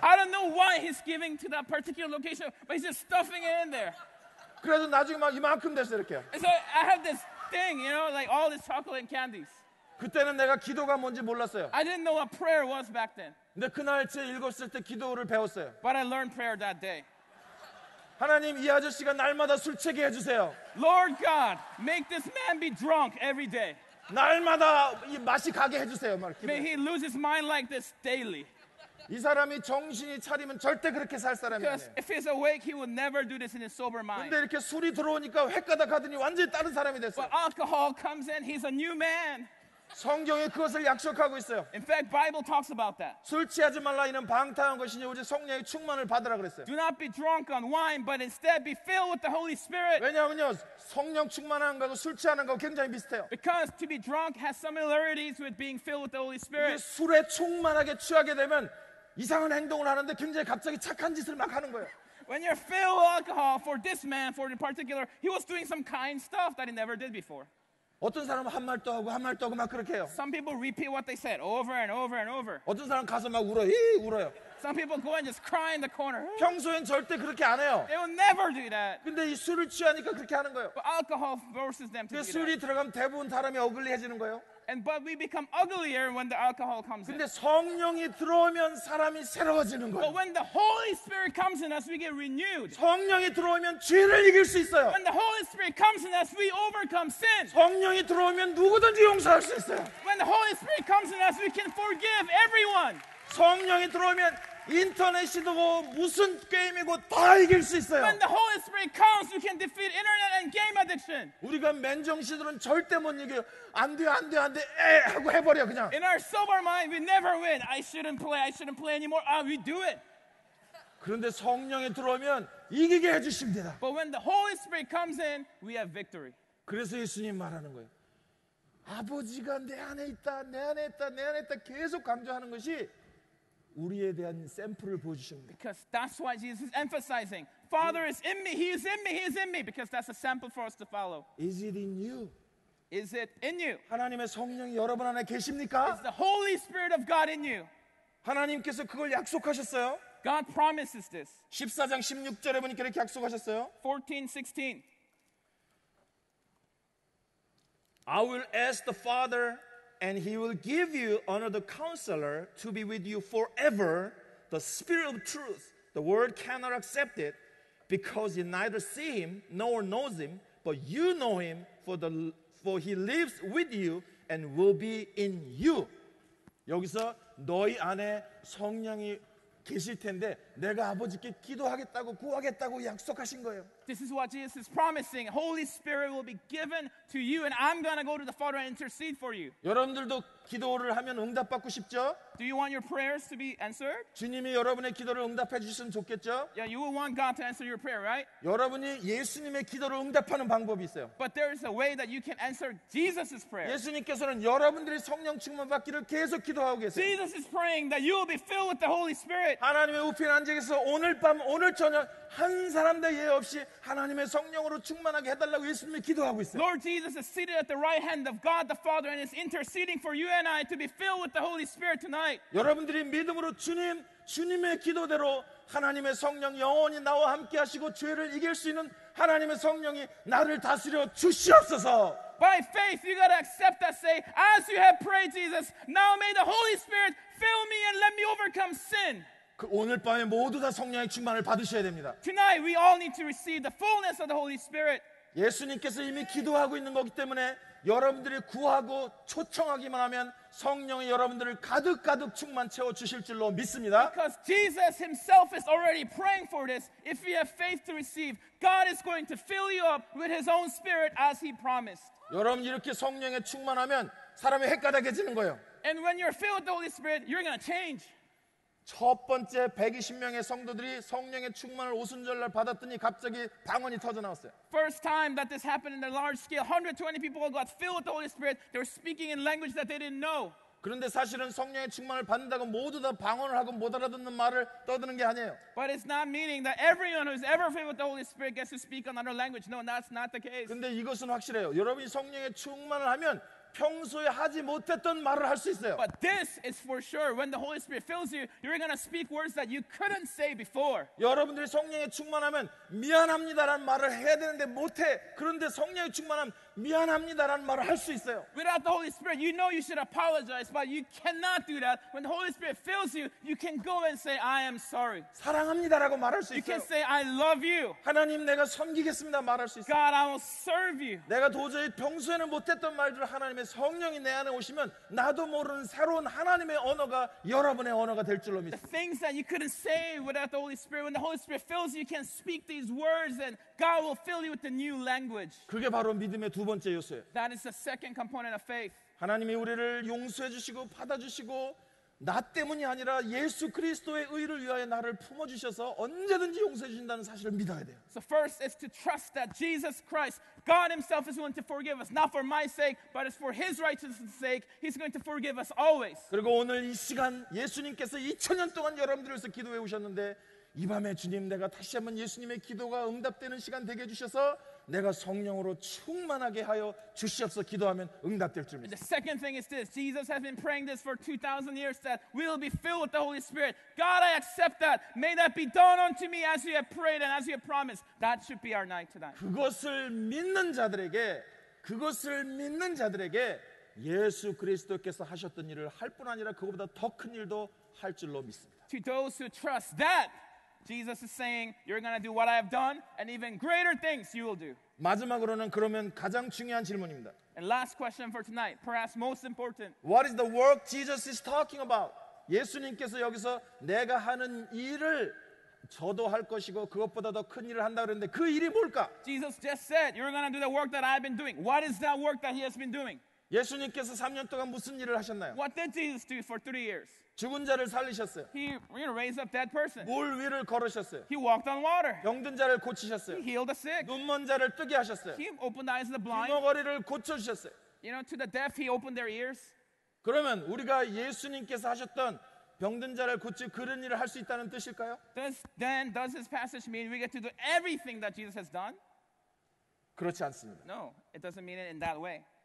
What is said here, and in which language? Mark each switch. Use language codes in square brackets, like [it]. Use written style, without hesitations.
[en] I don't know why he's giving to that particular location, but he's just stuffing it in there. [ko] 그래서 나중에 막 이만큼 됐어요 이렇게. [en] And so I have this thing, like all this chocolate and candies. [ko] 그때는 내가 기도가 뭔지 몰랐어요. [en] I didn't know what prayer was back then, [ko] 근데 그날 제 7살 때 기도를 배웠어요. [en] but I learned prayer that day. [ko] 하나님 이 아저씨가 날마다 술 취게 해주세요. [en] Lord God, make this man be drunk every day. [ko] 날마다 이 맛이 가게 해주세요. 막 [en] May he lose his mind like this daily. [ko] 이 사람이 정신이 차리면 절대 그렇게 살 사람이 [en] Because [ko] 아니에요. [en] if he's awake, he would never do this in his sober mind. [ko] 근데 이렇게 술이 들어오니까 횟가닥 하더니 완전히 다른 사람이 됐어요. [en] But alcohol comes in, he's a new man. [ko] 성경에 그것을 약속하고 있어요. [en] In fact, Bible talks about that. [ko] 술 취하지 말라 이는 방탕한 것이니 오직 성령의 충만을 받으라 그랬어요. [en] Do not be drunk on wine, but instead be filled with the Holy Spirit. [ko] 왜냐하면요 성령 충만한 거하고 술 취하는 거 굉장히 비슷해요. [en] Because to be drunk has similarities with being filled with the Holy [ko] 이게 [en] Spirit. [ko] 술에 충만하게 취하게 되면 이상한 행동을 하는데 굉장히 갑자기 착한 짓을 막 하는 거예요. [en] When you're filled with alcohol, for this man, for in particular, he was doing some kind stuff that he never did before. [ko] 어떤 사람은 한 말 또 하고 한 말 또 하고 막 그렇게 해요. Some people repeat what they said over and over and over. 어떤 사람 가서 막 울어요. 울어요. [en] Some people go and just cry in the corner. [ko] 평소엔 절대 그렇게 안 해요. [en] They will never do that. [ko] 근데 이 술을 취하니까 그렇게 하는 거예요. [en] But alcohol forces them to [ko] 그 [en] do [ko] 술이 [en] that. [ko] 들어가면 대부분 사람이 어글리해지는 거예요. [en] But we become uglier when the alcohol comes in. [ko] 근데 성령이 들어오면 사람이 새로워지는 [en] But [ko] 거예요. [en] when the Holy Spirit comes in us, we get renewed. [ko] 성령이 들어오면 죄를 이길 수 있어요. [en] When the Holy Spirit comes in us, we overcome sin. [ko] 성령이 들어오면 누구든지 용서할 수 있어요. [en] When the Holy Spirit comes in us, we can forgive everyone. [ko] 성령이 들어오면 인터넷이고 무슨 게임이고 다 이길 수 있어요. [en] When the Holy Spirit comes, we can defeat internet and game addiction. [ko] 우리가 맨정신으로는 절대 못 이겨요. 안 돼, 안 돼, 안 돼, 에 하고 해버려 그냥. [en] In our sober mind, we never win. I shouldn't play anymore. We do it. [ko] 그런데 성령이 들어오면 이기게 해주십니다. [en] But when the Holy Spirit comes in, we have victory. [ko] 그래서 예수님 말하는 거예요. 아버지가 내 안에 있다, 내 안에 있다, 내 안에 있다 계속 강조하는 것이 우리에 대한 샘플을 보여주십니다. [en] Because that's why Jesus is emphasizing, Father is in me, He is in me, He is in me. Because that's a sample for us to follow. Is it in you? Is it in you? [ko] 하나님의 성령이 여러분 안에 계십니까? [en] Is the Holy Spirit of God in you? [ko] 하나님께서 그걸 약속하셨어요. [en] God promises this. [ko] 14장 16절에 보니까 이렇게 약속하셨어요. [en] 14:16. I will ask the Father, and He will give you another counselor to be with you forever, the Spirit of truth. The world cannot accept it because you neither see Him nor knows Him, but you know Him, for He lives with you and will be in you. [ko] 여기서 너희 안에 성령이 계실 텐데 내가 아버지께 기도하겠다고 구하겠다고 약속하신 거예요. [en] This is what Jesus is promising. Holy Spirit will be given to you, and I'm going to go to the Father and intercede for you. [ko] 여러분들도 기도를 하면 응답받고 싶죠? [en] Do you want your prayers to be answered? [ko] 주님이 여러분의 기도를 응답해 주셨으면 좋겠죠? [en] Yeah, you will want God to answer your prayer, right? [ko] 여러분이 예수님의 기도를 응답하는 방법이 있어요. [en] But there is a way that you can answer Jesus' prayer. [ko] 예수님께서는 여러분들이 성령 충만 받기를 계속 기도하고 계세요. [en] Jesus is praying that you will be filled with the Holy Spirit. [ko] 하나님의 우편에 앉아 계셔서 오늘 밤 오늘 저녁 한 사람도 예 없이 하나님의 성령으로 충만하게 해달라고 예수님이 기도하고 있어요. [en] Lord Jesus is seated at the right hand of God the Father and is interceding for you and I to be filled with the Holy Spirit tonight. [ko] 여러분들이 믿음으로 주님의 기도대로 하나님의 성령 영원히 나와 함께 하시고 죄를 이길 수 있는 하나님의 성령이 나를 다스려 주시옵소서. [en] By faith, you got to accept that. Say, as you have prayed, Jesus, now may the Holy Spirit fill me and let me overcome sin. [ko] 그 오늘 밤에 모두 다 성령의 충만을 받으셔야 됩니다. [en] Tonight, we all need to receive the fullness of the Holy Spirit. [ko] 예수님께서 이미 기도하고 있는 거기 때문에 여러분들이 구하고 초청하기만 하면 성령이 여러분들을 가득가득 충만 채워 주실 줄로 믿습니다. [en] Because Jesus himself is already praying for this. If you have faith to receive, God is going to fill you up with his own Spirit as he promised. [ko] 여러분 이렇게 성령에 충만하면 사람이 헷가닥해지는 거예요. [en] And when you're filled with the Holy Spirit, you're going to change. [ko] 첫 번째 120명의 성도들이 성령의 충만을 오순절날 받았더니 갑자기 방언이 터져 나왔어요. [en] First time that this happened in the large scale, 120 people got filled with the Holy Spirit. They were speaking in language that they didn't know. [ko] 그런데 사실은 성령의 충만을 받는다고 모두 다 방언을 하고 못 알아듣는 말을 떠드는 게 아니에요. [en] But it's not meaning that everyone who's ever filled with the Holy Spirit gets to speak another language. No, that's not the case. [ko] 근데 이것은 확실해요. 여러분이 성령의 충만을 하면 평소에 하지 못했던 말을 할 수 있어요. [en] But this is for sure. When the Holy Spirit fills you, you're going to speak words that you couldn't say before. [ko] 여러분들이 성령에 충만하면 미안합니다라는 말을 해야 되는데 못해. 그런데 성령에 충만하면 미안합니다라는 말을 할 수 있어요. [en] Without the Holy Spirit, you know you should apologize, but you cannot do that. When the Holy Spirit fills you, you can go and say, I am sorry. [ko] 사랑합니다라고 말할 수 있어요. [en] can say, I love you. [ko] 하나님 내가 섬기겠습니다 말할 수 있어요. [en] God, I will serve you. [ko] 내가 도저히 평소에는 못했던 말들을 하나님의 성령이 내 안에 오시면 나도 모르는 새로운 하나님의 언어가 여러분의 언어가 될 줄로 [en] The [ko] 믿습니다. [en] things that you couldn't say without the Holy Spirit, when the Holy Spirit fills you, you can speak these words and God will fill you with the new language. [ko] 그게 바로 믿음의 두 번째 요소예요. [en] That is the second component of faith. [ko] 하나님이 우리를 용서해 주시고 받아주시고 나 때문이 아니라 예수 그리스도의 의를 위하여 나를 품어주셔서 언제든지 용서해 주신다는 사실을 믿어야 돼요. [en] So first is to trust that Jesus Christ, God himself is willing to forgive us, not for my sake, but it's for his righteousness' sake. He's going to forgive us always. [ko] 그리고 오늘 이 시간 예수님께서 2000년 동안 여러분들을 위해서 기도해 오셨는데 이 밤에 주님 내가 다시 한번 예수님의 기도가 응답되는 시간 되게 해주셔서 내가 성령으로 충만하게 하여 주시옵소서 기도하면 응답될 줄 [en] The [ko] 믿습니다. [en] second thing is this. Jesus has been praying this for 2,000 years that we will be filled with the Holy Spirit. God, I accept that. May that be done unto me as you have prayed and as you have promised. That should be our night tonight. [ko] 그것을 믿는 자들에게 예수 그리스도께서 하셨던 일을 할 뿐 아니라 그것보다 더 큰 일도 할 줄로 믿습니다. [en] To those who trust that, Jesus is saying, you're going to do what I have done and even greater things you will do. [ko] 마지막으로는 그러면 가장 중요한 질문입니다. [en] And last question for tonight, perhaps most important. What is the work Jesus is talking about? [ko] 예수님께서 여기서 내가 하는 일을 저도 할 것이고 그것보다 더 큰 일을 한다 그랬는데 그 일이 뭘까? [en] Jesus just said, you're going to do the work that I've been doing. What is that work that he has been doing? [ko] 예수님께서 3년 동안 무슨 일을 하셨나요? [en] What did Jesus do for 3 years? [ko] 죽은 자를 살리셨어요. [en] He raised up dead person. [ko] 물 위를 걸으셨어요. [en] He walked on water. [ko] 병든 자를 고치셨어요. [en] He healed the sick. [ko] 눈먼 자를 뜨게 하셨어요. [en] He opened the eyes of the blind. [ko] 귀머거리를 고쳐주셨어요. [en] You know, to the deaf, he opened their ears. [ko] 그러면 우리가 예수님께서 하셨던 병든 자를 고치고 그런 일을 할 수 있다는 뜻일까요? [en] Does this passage mean we get to do everything that Jesus has done? [ko] 그렇지 않습니다. [en] No, it doesn't mean it in that way.